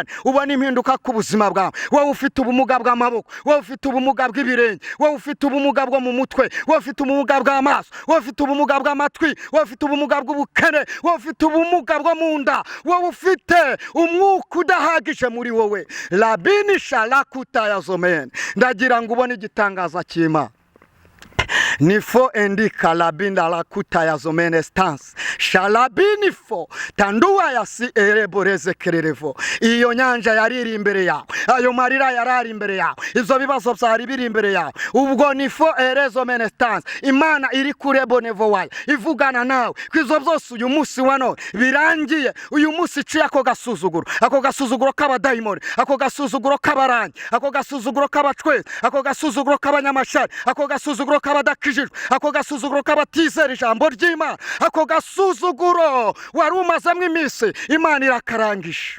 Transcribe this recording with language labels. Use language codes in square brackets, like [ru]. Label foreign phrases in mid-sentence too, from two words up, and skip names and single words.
[rw] ubona impinduka ku buzima bwawe. Wowe ufite ubumuga bw'amaboko, wowe ufite ubumuga bw'ibirenge, wowe ufite ubumuga bwo mu mutwe, wowe ufite ubumuga bw'amaso, wowe ufite ubumuga bw'amatwi, wowe ufite ubumuga bw'ubukene, wowe ufite ubumuga bwo mu nda, wowe ufite umwuka udahagije muri wowe, labini shalakuta ya zomene. Ndagira ngo ubone igitangaza cy'Imana. nifo endika labinda la kuta ya zomene stance shalabini fo tanduwa ya si ereboreze kererevo. Iyo nyanja yariri imbere yawe, ayo marira yarari imbere yawe, izo bibazo byari biri imbere yawe. Ubwo nifo erezo mene stance, Imana iri kure bonevo wayo ivugana nawe kwizo byose uyu munsi wa none birangiye. Uyu munsi ciye ako gasuzuguro k'abadayimoni, ako gasuzuguro k'abarangi, ako gasuzuguro k'abacwezi, ako gasuzuguro k'abanyamashari, ako gasuzuguro k'abadakijijwe, ako gasuzuguro k'abatizera ijambo ry'Imana, ako gasuzuguro wari umazemo iminsi, Imana irakarangije.